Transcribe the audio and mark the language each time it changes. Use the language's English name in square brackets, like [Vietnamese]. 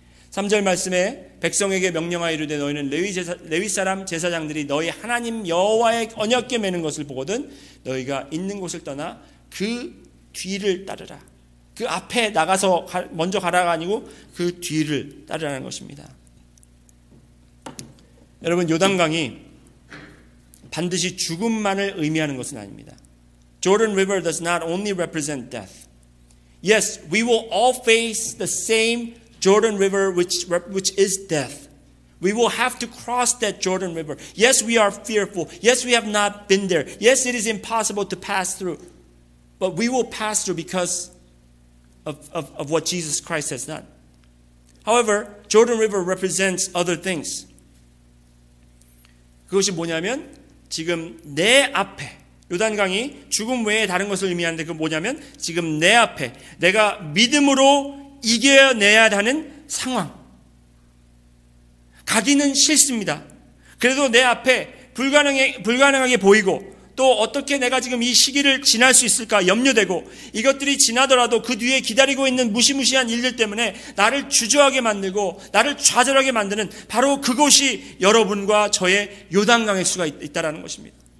[Korean] 3절 말씀에 백성에게 명령하여 이르되 너희는 레위 사람 제사장들이 너희 하나님 여호와의 언약궤 매는 것을 보거든 너희가 있는 곳을 떠나 그 뒤를 따르라. 그 앞에 나가서 먼저 가라가 아니고 그 뒤를 따르라는 것입니다. 여러분, 요단강이 반드시 죽음만을 의미하는 것은 아닙니다. [English] Jordan River does not only represent death. Yes, we will all face the same Jordan River which is death. We will have to cross that Jordan River. Yes, we are fearful. Yes, we have not been there. Yes, it is impossible to pass through. But we will pass through because of what Jesus Christ has done. However, Jordan River represents other things. [Korean] 그것이 뭐냐면 지금 내 앞에 요단강이 죽음 외에 다른 것을 의미하는데 그건 뭐냐면 지금 내 앞에 내가 믿음으로 이겨내야 하는 상황. 가기는 싫습니다. 그래도 내 앞에 불가능하게 보이고 또 어떻게 내가 지금 이 시기를 지날 수 있을까 염려되고 이것들이 지나더라도 그 뒤에 기다리고 있는 무시무시한 일들 때문에 나를 주저하게 만들고 나를 좌절하게 만드는 바로 그것이 여러분과 저의 요단강일 수가 있다는 것입니다.